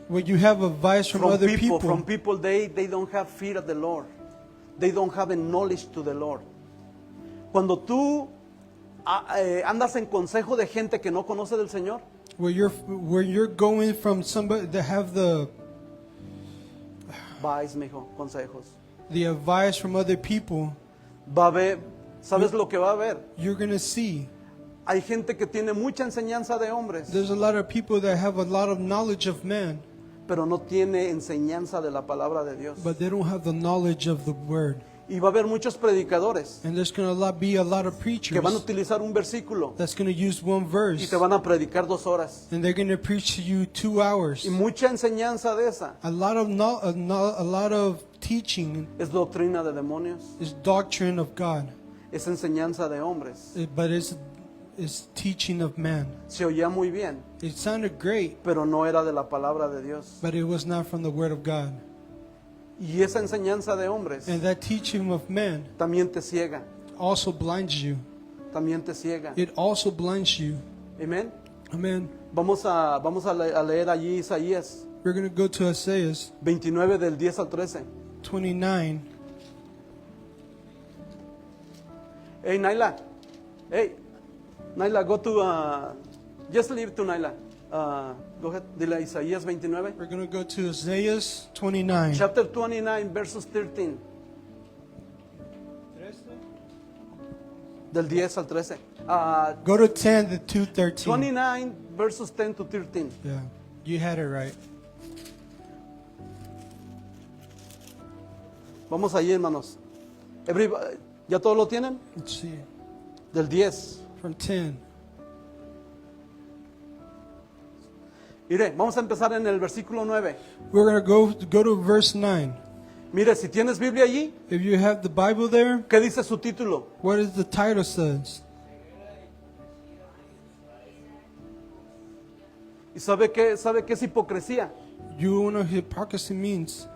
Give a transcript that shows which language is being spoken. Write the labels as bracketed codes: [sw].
[en] when you have advice from other from people they don't have fear of the Lord, they don't have a knowledge to the Lord. [es] Cuando tú andas en consejo de gente que no conoce del Señor, [en] where you're going from somebody that have the advice, [es] mijo, consejos. [en] advice from other people, [es] Va a haber, ¿sabes lo que va a haber? [en] you're going to see [es] Hay gente que tiene mucha enseñanza de hombres, [en] there's a lot of people that have a lot of knowledge of man, [es] pero no tiene enseñanza de la palabra de Dios. [en] but they don't have the knowledge of the Word. [es] Y va a haber muchos predicadores [en] And there's going to be a lot of [es] que [en] preachers [es] van a utilizar un versículo [en] that's going to use one [es] y [en] verse, [es] te van a predicar 2 horas. [en] and they're going to preach to you 2 hours. [es] Y mucha enseñanza de esa [en] A lot of teaching [es] es doctrina de demonios, [en] is doctrine of God, [es] es enseñanza de hombres. [en] but it's teaching of man. [es] Se oía muy bien, [en] It sounded great, [es] pero no era de la palabra de Dios. [en] but it was not from the Word of God. [es] Y esa enseñanza de hombres [en] And that teaching of man [es] también te ciega, [en] also blinds you. [es] también te ciega. [en] It also blinds you. [es] Amén. [en] Amen. [es] Vamos a leer allí Isaías [en] We're going to go to Isaiah [es] 29 del 10 al 13. [en] 29. Hey, Naila. Hey, Naila, go to, just leave to Naila. Go ahead, [es] dile a [en] Isaías 29. We're going to go to Isaiah 29. Chapter 29, verses 13. [es] Del 10 al 13. [en] Go to 10 to 13. 29, verses 10 to 13. Yeah, you had it right. [es] Vamos allí, hermanos. ¿Ya todos lo tienen? [en] Let's see. [es] Del 10. [en] From 10. [es] Mire, vamos a empezar en el versículo 9. [en] We're going to go to verse 9. [es] Mire, si tienes Biblia allí, [en] If you have the Bible there, [es] ¿qué dice su título? [en] what does the title says? [es] ¿Y sabe qué es hipocresía? [en] You know what hypocrisy means?